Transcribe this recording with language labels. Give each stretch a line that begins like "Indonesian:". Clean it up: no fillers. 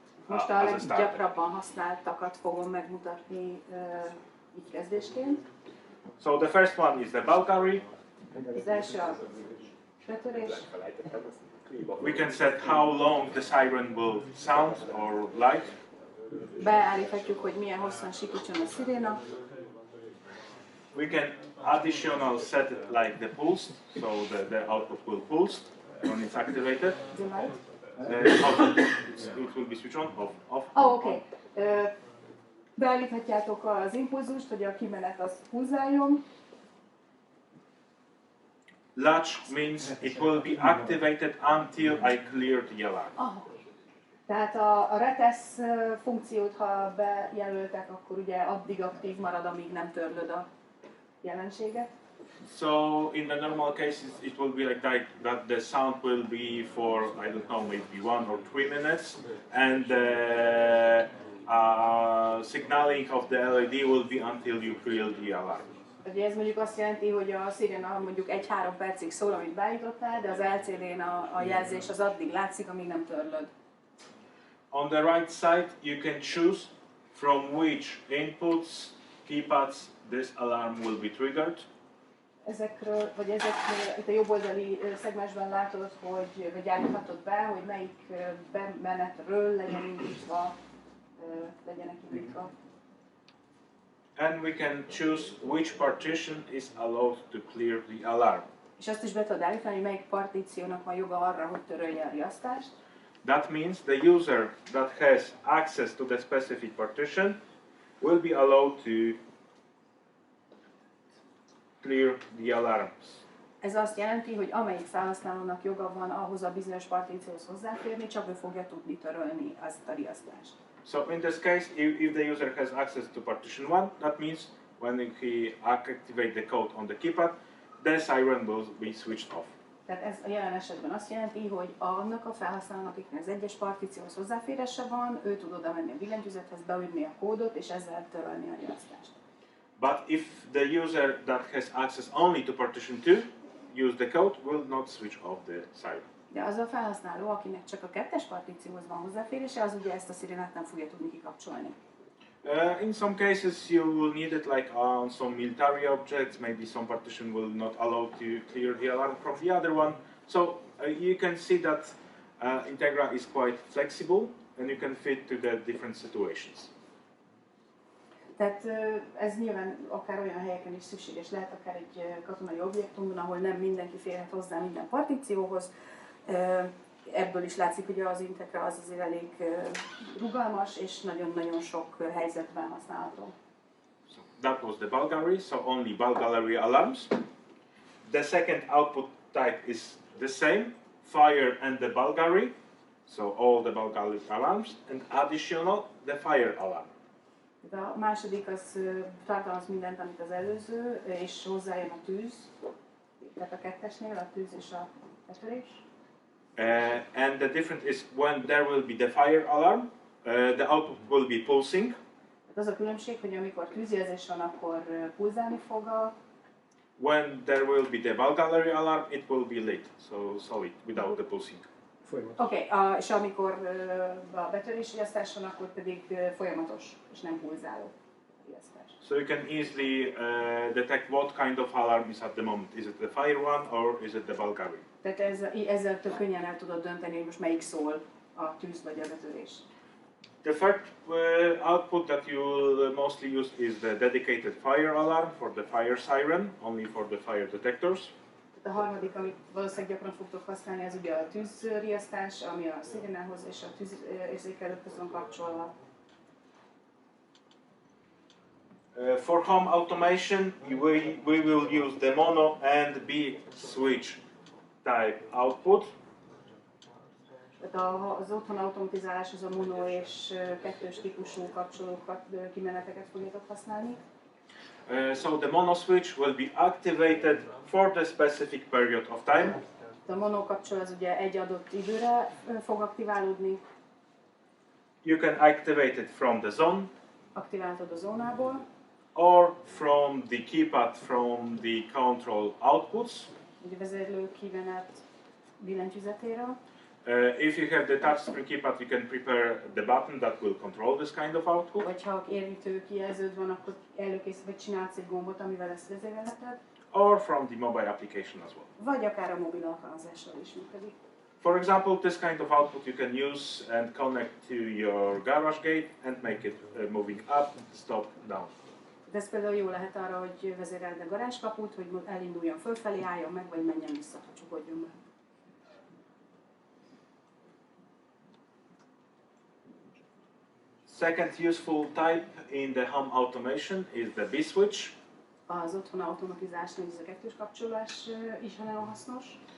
Hungarian: Most a leggyakrabban használtakat fogom megmutatni így kezdésként.
English: So the first one is the Bulgari.
Hungarian: Az első a betörés.
English: We can set how long the siren will sound or light.
Hungarian: Beállíthatjuk, hogy milyen hosszan sikítson a sziréna.
English: We can additional set it like the pulse, so the output will pulse when it's activated. It will be switch on, off.
Hungarian: Oh, oké. Beállíthatjátok az impulzust, hogy a kimenet az pulzáljon.
English: Latch means it will be activated until I clear the alarm.
Hungarian: Tehát a retesz funkciót, ha bejelöltek, akkor ugye addig aktív marad, amíg nem törlöd a jelenséget.
English: So in the normal cases, it will be like that the sound will be for, I don't know, maybe 1 or 3 minutes, and the signaling of the LED will be until you clear the alarm.
Hungarian: Ugye ez mondjuk azt jelenti, hogy a sziréna mondjuk 1-3 percig szól, amit beállítottál, de az LCD-n a jelzés az addig látszik, amíg nem törlöd.
English: On the right side, you can choose from which inputs, keypads, this alarm will be triggered.
Hungarian: Ezekről, vagy ezeknél, itt a jobb oldali szegmensben látod, hogy vagy állíthatod be, hogy melyik bemenetről legyen indítva, legyenek indítva.
English: And we can choose which partition is allowed to clear the alarm.
Hungarian: És azt is be tudod állítani, hogy melyik partíciónak van joga arra, hogy törölje a riasztást.
English: That means the user that has access to the specific partition will be allowed to clear the alarms.
Hungarian: Ez azt jelenti, hogy amelyik felhasználónak joga van ahhoz a bizonyos partícióhoz hozzáférni, csak ő fogja tudni törölni azt a riasztást.
English: So in this case, if the user has access to partition 1, that means when he activates the code on the keypad, the siren will be switched off.
Hungarian: Tehát ez a jelen esetben azt jelenti, hogy annak a felhasználónak, akiknek az egyes partícióhoz hozzáférése van, ő tud oda menni a billentyűzethez, beütni a kódot és ezzel törölni a riasztást.
English: But if the user that has access only to partition 2 use the code, will not switch off the siren.
Hungarian: De az a felhasználó, akinek csak a kettes partícióhoz van hozzáférése, az ugye ezt a szirénát nem fogja tudni kikapcsolni.
English: In some cases you will need it like on some military objects, maybe some partition will not allow to clear the alarm from the other one. So you can see that Integra is quite flexible and you can fit to the different situations.
Hungarian: Tehát ez nyilván akár olyan helyeken is szükséges lehet, akár egy katonai objektumban, ahol nem mindenki férhet hozzá minden partícióhoz. Ebből is látszik, hogy az Integra az azért elég rugalmas, és nagyon-nagyon sok helyzetben használható.
English: So that was the Bulgari, so only Bulgari alarms. The second output type is the same, fire and the Bulgari, so all the Bulgari alarms, and additional the fire alarm.
Hungarian: A második az tartalmaz mindent, amit az előző, és hozzájön a tűz, tehát a kettesnél a tűz és a betörés.
English: And the difference is when there will be the fire alarm, the output will be pulsing.
Hungarian: Az a különbség, hogy amikor tűzjelzés van, akkor pulzálni fog a...
English: When there will be the ball gallery alarm, it will be lit, so solid, without the pulsing.
Hungarian: Oké, és amikor a betörési riasztás van, akkor pedig folyamatos, és nem pulzáló riasztás.
English: So you can easily detect what kind of alarm is at the moment. Is it the fire one or is it the ball gallery?
Hungarian: Tehát ezzel tök könnyen el tudod dönteni, hogy most melyik szól, a tűz vagy a betörés.
English: The third output that you will mostly use is the dedicated fire alarm for the fire siren, only for the fire detectors.
Hungarian: A harmadik, amit valószínűleg gyakran fogtok használni, az ugye a tűzriasztás, ami a szirénához és a tűzérzékelőkhöz van kapcsolva.
English: For home automation, we will use the mono and B switch type output.
Hungarian: Tehát az otthon automatizálás az a mono és kettős típusú kapcsolókat, kimeneteket fogjátok használni.
English: So the mono switch will be activated for the specific period of time.
Hungarian: A mono kapcsoló az ugye egy adott időre fog aktiválódni.
English: You can activate it from the zone
Hungarian: Aktiváltad a zónából,
English: or from the keypad from the control outputs.
Hungarian: ugye vezérlő kimenet billentyűzetéről.
English: If you have the touchscreen keypad, you can prepare the button that will control this kind of output.
Hungarian: Vagy ha érintő kijelződ van, akkor előkészítve csinálsz egy gombot, amivel ezt vezérelheted.
English: Or from the mobile application as well.
Hungarian: Vagy akár a mobil alkalmazással is működik.
English: For example, this kind of output you can use and connect to your garage gate and make it moving up, stop, down.
Hungarian: De ez például jó lehet arra, hogy vezéreld a garázskaput, hogy elinduljon fölfelé, álljon meg, vagy menjen vissza, csukódjon be.
English: Second useful type in the home automation is the B switch.
Hungarian: Az otthon automatizásnál ez a kettős kapcsolás is nagyon hasznos.